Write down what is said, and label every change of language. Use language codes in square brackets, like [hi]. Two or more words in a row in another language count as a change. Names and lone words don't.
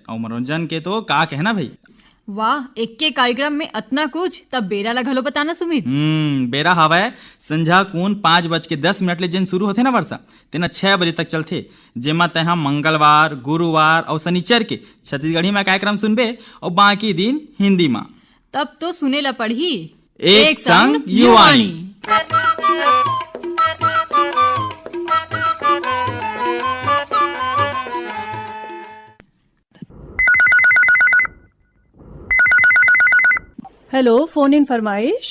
[hne] और मनोरंजन के तो का कहना भाई। वाह, एक के कार्यक्रम में अतना कुछ, तब बेरा ला घलो बताना सुमित। बेरा हवय संझा कून 5:10 ले जेन शुरू होथे ना वर्षा, तेना 6 बजे तक चलथे, जेमा तय मंगलवार, गुरुवार और शनिचर के छत्तीसगढ़ी में कार्यक्रम सुनबे और बाकी दिन हिंदी में। तब तो सुने ला पढ़ी एक संग युवाणी। हेलो, [en] phone in [hne] फरमाइश।